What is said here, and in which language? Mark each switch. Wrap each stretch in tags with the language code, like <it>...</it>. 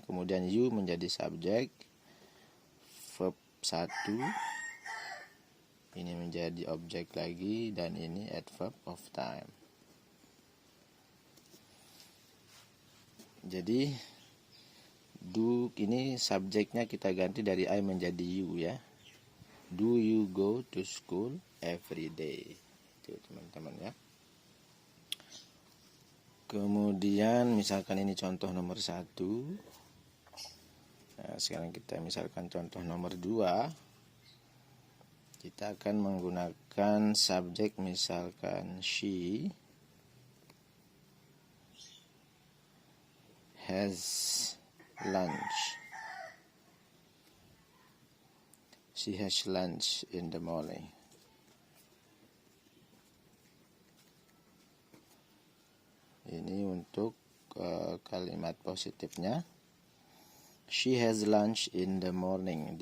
<id>Kemudian you menjadi subjek, verb 1 ini menjadi objek lagi, dan ini adverb of time. Jadi do ini subjeknya kita ganti dari I menjadi you ya.</id> <en>Do you go to school every day?</en> <id>Itu teman-teman ya. Kemudian misalkan ini contoh nomor 1. Nah, sekarang kita misalkan contoh nomor 2. Kita akan menggunakan subjek, misalkan</id> <en>she has lunch. She has lunch in the morning.</en> <id>Ini untuk kalimat positifnya.</id> <en>She has lunch in the morning.</en>